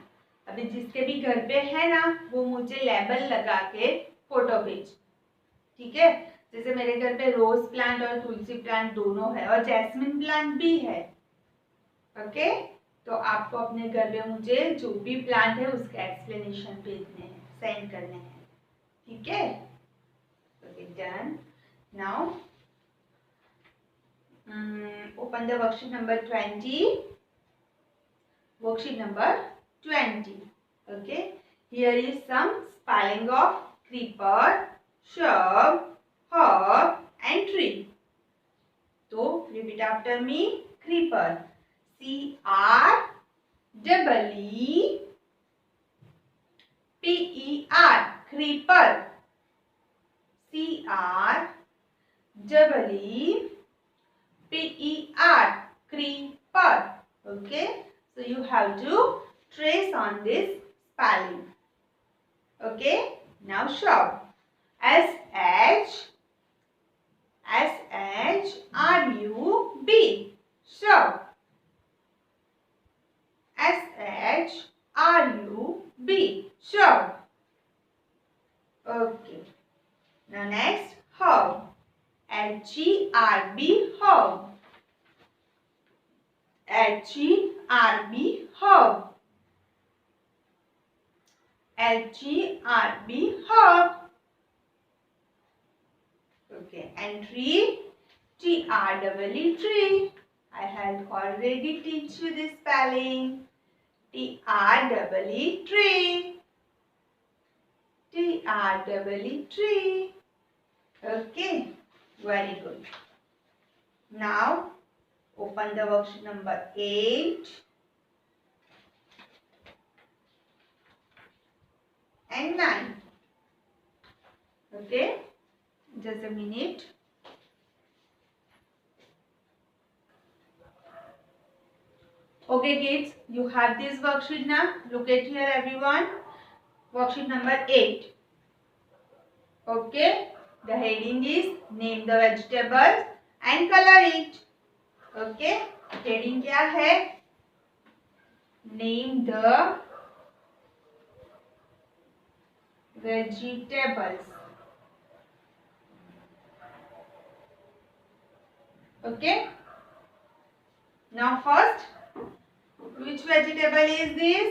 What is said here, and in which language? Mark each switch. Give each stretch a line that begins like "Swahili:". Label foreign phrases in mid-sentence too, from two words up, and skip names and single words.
Hindi: अभी जिसके भी घर पे है ना, वो मुझे लेबल लगा के फोटो भेज, ठीक है। जैसे मेरे घर पे
English: rose plant
Hindi: और तुलसी प्लांट दोनों है और
English: jasmine plant
Hindi: भी है। ओके, तो आपको अपने घर पे मुझे जो भी प्लांट है उसका एक्सप्लेनेशन भेजने हैं, सेंड करने हैं, ठीक है।
English: okay, done. now open the worksheet number 20. Worksheet number 20. Okay, here is some spelling of creeper, shrub, herb and tree. So repeat after me. Creeper, C-R-E-E-P-E-R, creeper, C-R-E-E-P-E-R, creeper. Okay, so you have to trace on this spelling. Okay, now shrub, S-H-R-U-B, shrub, S-H-R-U-B, shrub. Okay, now next, herb, H-E-R-B, herb, H-E-R-B, herb, H-E-R-B, herb. Okay, and tree, T-R-E-E, tree. I have already teach you this spelling. T-R-E-E, tree. T-R-E-E, tree. Okay, very good. Now open the worksheet number 8 and 9. Okay, just a minute. Okay kids, you have this worksheet now. Look at here everyone. Worksheet number 8. Okay, the heading is name the vegetables and color it. Okay, heading
Hindi: क्या है?
English: Name the vegetables. Okay. Now first, which vegetable is this?